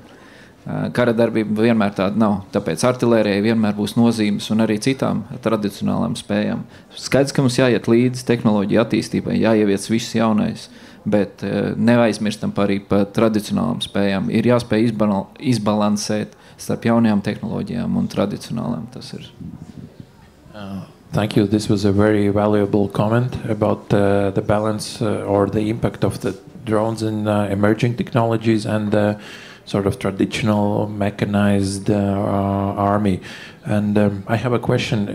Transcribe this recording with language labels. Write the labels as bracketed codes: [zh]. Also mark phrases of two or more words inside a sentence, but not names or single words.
[lv] Kara darbība vienmēr tāda nav, tāpēc artilērijai vienmēr būs nozīmes un arī citām tradicionālām spējām. Skaidrs, ka mums jāiet līdzi tehnoloģija attīstībai, jāieviec viss jaunais, bet neaizmirstam arī par tradicionālām spējām. Ir jāspēj izbalansēt starp jaunajām tehnoloģijām un tradicionālām. Tas ir. [en] Thank you. This was a very valuable comment about the balance or the impact of the drones and emerging technologies and sort of traditional mechanized army. And I have a question.